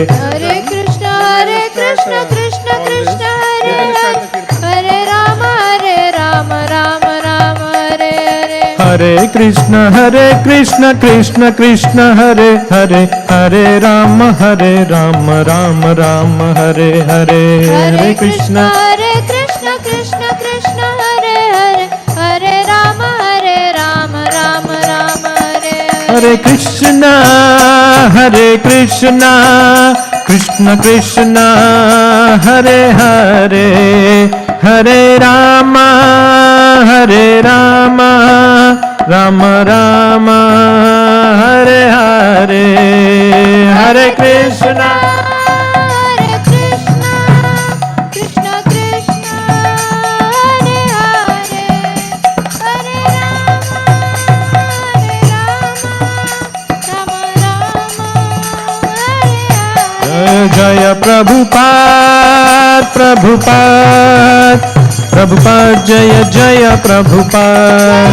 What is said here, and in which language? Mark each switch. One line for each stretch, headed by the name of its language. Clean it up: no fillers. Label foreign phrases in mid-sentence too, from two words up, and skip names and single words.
Sanskrit: Hare Krishna, Krishna Krishna, Hare Hare, Hare Rama, Rama Rama, Hare Hare. Hare Krishna, Krishna Krishna, Hare Hare, Hare Rama, Rama Rama, Hare Hare. Hare Krishna, Krishna कृष्ण कृष्ण हरे हरे हरे राम राम राम हरे Hare Krishna, Krishna Krishna, Hare Hare, Hare Rama, Rama Rama, Hare Hare, Hare Krishna. हरे कृष्ण कृष्ण कृष्ण हरे हरे हरे राम राम राम हरे हरे Jaya Prabhupada, Jaya Jaya Prabhupada.